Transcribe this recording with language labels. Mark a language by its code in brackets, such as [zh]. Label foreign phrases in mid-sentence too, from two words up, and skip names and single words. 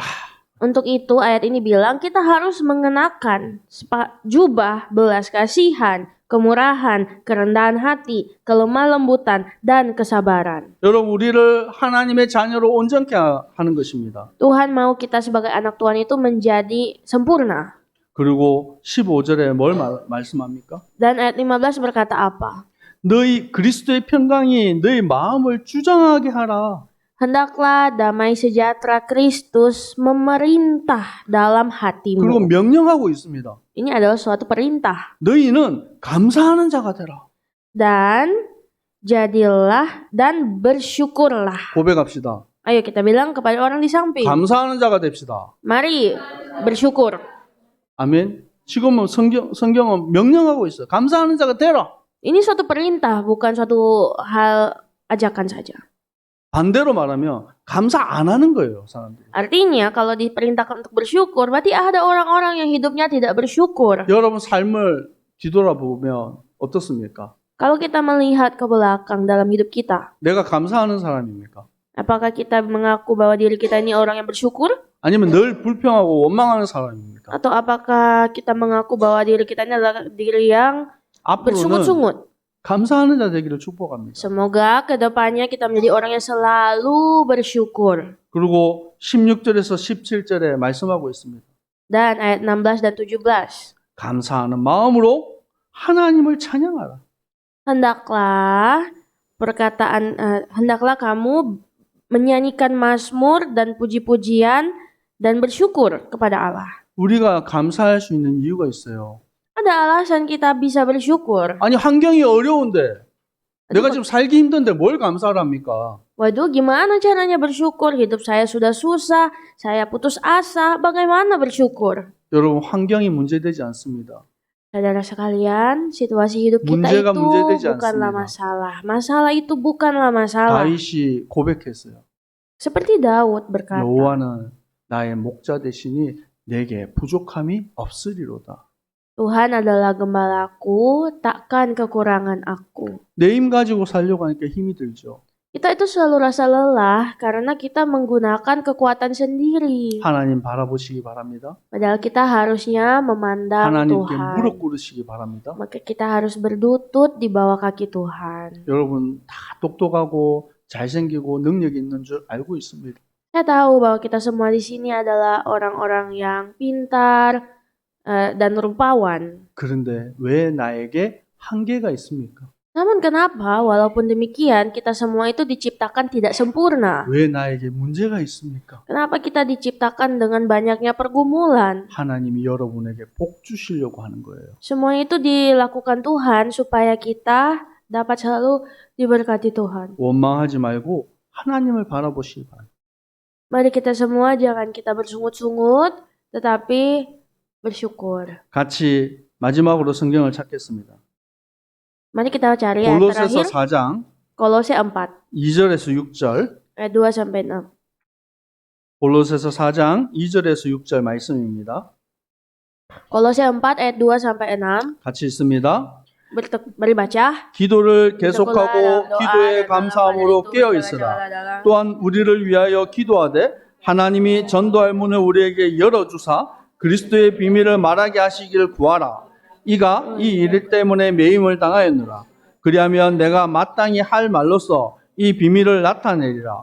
[id] Untuk itu ayat ini bilang kita harus mengenakan jubah belas kasihan, kemurahan, kerendahan hati, kelemah lembutan, dan kesabaran. [ko] 여러분 우리를 하나님의 자녀로 온전케 하는 것입니다. [id] Tuhan mau kita sebagai anak Tuhan itu menjadi sempurna. [ko] 그리고 15절에 뭘 말씀합니까? [id] Dan ayat 15 berkata apa? [ko] 너희 그리스도의 평강이 너희 마음을 주장하게 하라. [id] Hendaklah damai sejahtera Kristus memerintah dalam [ko] 그리고 [id] hatimu. [ko] 명령하고 있습니다. [id] Ini adalah suatu perintah. [ko] 너희는 감사하는 자가 되라. [id] Dan jadilah dan bersyukurlah. [ko] 고백합시다. [id] Ayo kita bilang kepada orang di samping. [ko] 감사하는 자가 됩시다. [id] Mari bersyukur. [ko] 아멘. 지금은 성경은 명령하고 있어요. 감사하는 자가 되라. [id] Ini suatu perintah, bukan suatu hal ajakan saja. [ko] 반대로 말하면 감사 안 하는 거예요, 사람들이. [id] Artinya kalau diperintahkan untuk bersyukur, berarti ada orang-orang yang hidupnya tidak bersyukur. [ko] 여러분 삶을 뒤돌아보면 어떻습니까? [id] Kalau kita melihat ke belakang dalam hidup kita, [ko] 내가 감사하는 사람입니까? [id] apakah kita mengaku bahwa diri kita ini orang yang bersyukur? [ko] 아니면 늘 불평하고 원망하는 사람입니까? [id] Atau apakah kita mengaku bahwa diri kita ini adalah diri yang [ko] 앞으로는 [id] bersungut-sungut? [ko] 감사하는 자 되기를 축복합니다. [id] Semoga kedepannya kita menjadi orang yang selalu bersyukur. [ko] 그리고 16절에서 17절에 말씀하고 있습니다. [id] Dan ayat 16 dan 17. [ko] 감사하는 마음으로 하나님을 찬양하라. [id] Hendaklah kamu menyanyikan mazmur dan puji-pujian dan bersyukur kepada Allah. [ko] 우리가 감사할 수 있는 이유가 있어요. [id] Ada alasan kita bisa bersyukur. [ko] 아니 환경이 어려운데 내가 지금 살기 힘든데 뭘 감사를 합니까? [id] Waduh, gimana caranya bersyukur? Hidup saya sudah susah, saya putus asa, bagaimana bersyukur? [ko] 여러분 환경이 문제되지 않습니다. [id] Saudara sekalian, situasi hidup kita [ko] 문제가 [id] itu [ko] 문제되지 [id] bukanlah [ko] 않습니다. [id] masalah. Masalah itu bukanlah masalah. [ko] 다윗이 고백했어요. [id] Seperti Daud berkata, [ko] 여호와는 나의 목자 되시니 내게 부족함이 없으리로다. [id] Tuhan adalah gembalaku, takkan kekurangan aku. [ko] 내 힘 가지고 살려고 하니까 힘이 들죠. [id] Kita itu selalu rasa lelah karena kita menggunakan kekuatan sendiri. [ko] 하나님 바라보시기 바랍니다. [id] Padahal kita harusnya memandang [ko] 하나님께 [id] Tuhan. [ko] 무릎 꿇으시기 바랍니다. [id] Maka kita harus berlutut di bawah kaki Tuhan. [ko] 여러분 다 똑똑하고 잘생기고 능력 있는 줄 알고 있습니다. [id] Saya tahu bahwa kita semua di sini adalah orang-orang yang pintar dan rupawan. [ko] 그런데 왜 나에게 한계가 있습니까? [id] Namun kenapa walaupun demikian kita semua itu diciptakan tidak sempurna? [ko] 왜 나에게 문제가 있습니까? [id] Kenapa kita diciptakan dengan banyaknya pergumulan? [ko] 하나님이 여러분에게 복 주시려고 하는 거예요. [id] Semua itu dilakukan Tuhan supaya kita dapat selalu diberkati Tuhan. [ko] 원망하지 말고 하나님을 바라보시기 바랍니다. [id] Mari kita semua jangan kita bersungut-sungut, tetapi bersyukur. [ko] 같이 마지막으로 성경을 찾겠습니다. [id] Mari kita cari ayat [ko] 골로새서 [id] terakhir, [ko] 4장 [id] Kolose 4, [ko] 2절에서 6절. [id] ayat 2 sampai 6. [ko] 골로새서 4장 2절에서 6절 말씀입니다. [id] Kolose 4 ayat 2 sampai 6. [ko] 같이 읽습니다. [id] Mari baca. [ko] 기도를 계속하고 기도에 감사함으로 깨어 있으라. 또한 우리를 위하여 기도하되 하나님이 전도할 문을 우리에게 열어주사 그리스도의 비밀을 말하게 하시기를 구하라. 이가 이 일 때문에 매임을 당하였노라. 그리하면 내가 마땅히 할 말로써 이 비밀을 나타내리라.